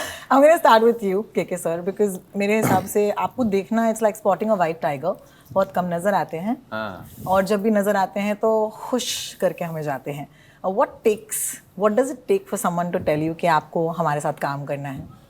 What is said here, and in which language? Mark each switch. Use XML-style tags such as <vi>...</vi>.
<en>I'm going to start with you, KK sir, because</en> <hi>मेरे हिसाब से आपको देखना</hi> <en>it's like spotting a white tiger.</en> <hi>बहुत कम नज़र आते हैं और जब भी नज़र आते हैं तो खुश करके हमें जाते हैं.</hi> <en>What does it take for someone to tell you</en> <hi>कि आपको हमारे साथ काम करना है?</hi>